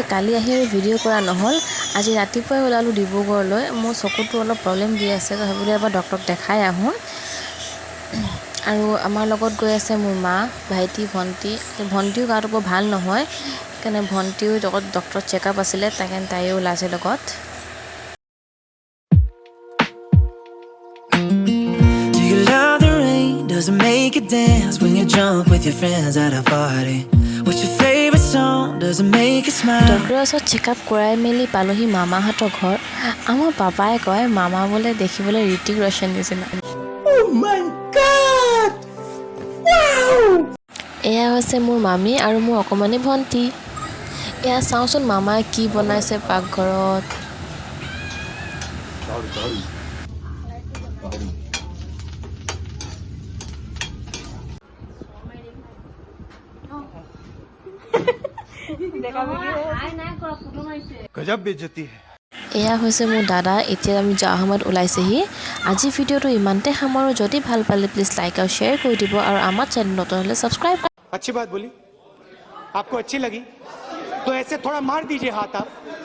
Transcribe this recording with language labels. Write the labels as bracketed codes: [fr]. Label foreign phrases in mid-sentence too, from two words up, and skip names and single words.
[as] কালি আহি আৰু ভিডিঅ' কৰা নহ'ল। আজি ৰাতিপুৱাই ওলালোঁ ডিব্ৰুগড়লৈ। মোৰ চকুটো অলপ প্ৰব্লেম দি আছে, ভাবিলোঁ এবাৰ ডক্টৰক দেখাই আহোঁ। আৰু আমাৰ লগত গৈ আছে মোৰ মা, ভাইটি, ভণ্টিও গাটো বৰ ভাল নহয়, সেইকাৰণে ভণ্টিও লগত ডক্টৰ চেকআপ আছিলে, তাইও ওলাইছে লগত। [en] Does it make you dance when you're drunk with your friends at a party? What's your favorite song? Does it make you smile? [as] ডক্টৰৰ ওচৰত চেকআপ কৰাই মেলি পালোহি মামাহঁতৰ ঘৰ। আমাৰ পাপাই কয় মামা বোলে দেখিবলৈ ঋতিক ৰোশন নিচিনা। [en] Oh my God! Wow! [as] এয়া হৈছে মোৰ মামী আৰু মোৰ অকণমানি ভণ্টি। এয়া চাওঁচোন মামাই কি বনাইছে পাকঘৰত। [hi] गजब बेइज्जती है। [as] এয়া হৈছে মোৰ দাদা। এতিয়া আমি যোৱা সময়ত ওলাইছেহি। আজি ভিডিঅ'টো ইমানতে সামৰোঁ। যদি ভাল পালে প্লিজ লাইক আৰু শ্বেয়াৰ কৰি দিব, আৰু আমাৰ চেনেল নতুন হ'লে ছাবস্ক্ৰাইব। [hi] अच्छी बात बोली, आपको अच्छी लगी तो ऐसे थोड़ा मार दीजिए हाथ आप।